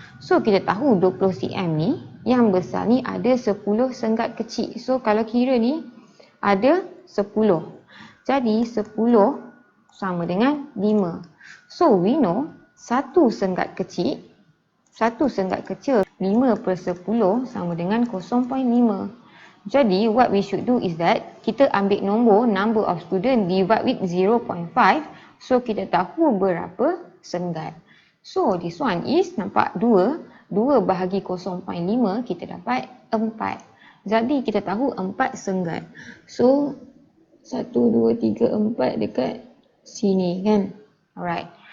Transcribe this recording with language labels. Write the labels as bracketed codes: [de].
[ms] So kita tahu 20 cm ni, yang besar ni ada 10 senggat kecil. So kalau kira ni ada 10. Jadi 10 sama dengan 5. [en] So we know [ms] satu senggat kecil 5/10 sama dengan 0.5. Jadi [en] what we should do is that [ms] kita ambil nombor [en] number of student divide with 0.5. [ms] So kita tahu berapa senggat. [en] So this one is [ms] nampak 2 bahagi 0.5 kita dapat 4. Jadi kita tahu 4 senggat. So 1, 2, 3, 4 dekat sini kan. Alright.